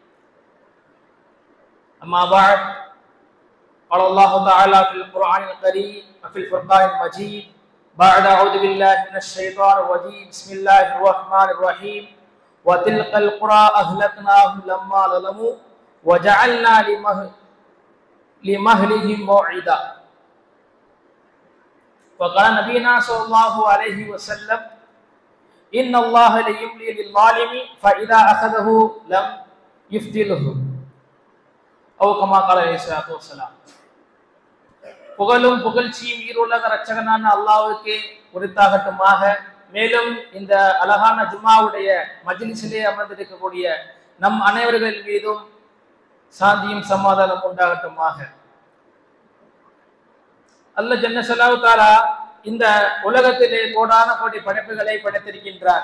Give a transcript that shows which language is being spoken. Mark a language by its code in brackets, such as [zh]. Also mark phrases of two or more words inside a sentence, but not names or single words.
[ar] أما بعد، قال الله تعالى في القرآن الكريم وفي الفرقان المجيد بعد أعوذ بالله من الشيطان الرجيم بسم الله الرحمن الرحيم وتلك القرى أهلكناهم لما ظلموا وجعلنا لمهلهم موعدا. وقال نبينا صلى الله عليه وسلم إن الله ليملي للظالم فإذا أخذه لم يفضله أو كما قال عليه الصلاة والسلام. [ta] புகழும் புகழ்ச்சியும் ஈருலக ரட்சகனான அல்லாஹ்வுக்கே உரித்தாகட்டுமாக. மேலும் இந்த அழகான ஜும்மாவுடைய மஜ்லிஸிலே அமர்ந்திருக்கக்கூடிய நம் அனைவர்கள் மீதும் சாந்தியும் சமாதானம் உண்டாகட்டுமாக. அல்லாஹ் [ar] جل شأنه تعالى [ta] இந்த உலகத்திலே கோடான கோடி படைப்புகளை படைத்திருக்கின்றார்.